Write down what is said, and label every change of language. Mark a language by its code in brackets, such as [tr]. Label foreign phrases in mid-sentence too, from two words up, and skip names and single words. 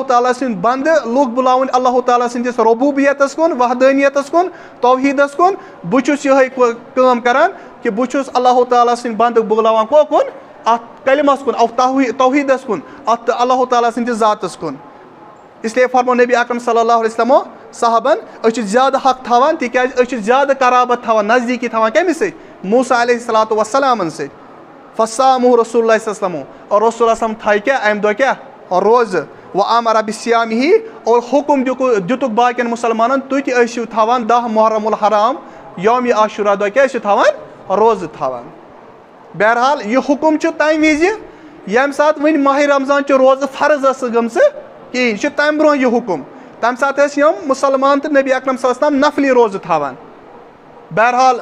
[ks] تعالیٰ سٕنٛدۍ بنٛدٕ لُکھ بُلاوٕنۍ اللہ تعالیٰ سٕنٛدِس ربوٗبیتس کُن وحدٲنیتس کُن توحیٖدس کُن بہٕ چھُس یِہے کٲم کران کہِ بہٕ چھُس اللہ تعالیٰ سٕنٛدۍ بنٛدٕ بُلاوان کوکُن اتھ کلمس کُن توحیٖدس کُن اتھ اللہ تعالیٰ سٕنٛدِس ذاتس کُن اسلیے فرمو نبی اکرم صلی اللہ علیہ وسلمو صحابن أسۍ چھِ زیادٕ حق تھاوان تِکیازِ أسۍ چھِ زیادٕ قرابت تھاوان نزدیٖکی تھاوان کٔمِس سۭتۍ موسیٰ علیہ الصلوۃ وسلامن سۭتۍ فصامہ رسول اللہ صلی اللہ علیہ وسلم اور رسول اللہ تھایہِ کیٛاہ امہِ دۄہ کیٛاہ روزٕ [ar] و امر بصیامہ [ks] اور حُکم دِتُکھ باقین مُسلمانن تُہۍ تہِ ٲسِو تھاوان 10 محرم الحرام یومہِ عاشورہ دۄہ کیٛاہ ٲسِو تھاوان روزٕ تھاوان بہرحال یہِ حُکم چھُ تمہِ وِزِ ییٚمہِ ساتہٕ وۄنۍ ماہِ رمضان چہِ روزٕ فرض ٲسٕکھ گٔمژٕ کِہیٖنۍ یہِ چھُ تمہِ برونٛہہ یہِ حُکم تمہِ ساتہٕ ٲسۍ یِم مُسلمان تہٕ نبی اکرم صلی اللہ علیہ وسلم نفلی روزٕ تھاوان بہرحال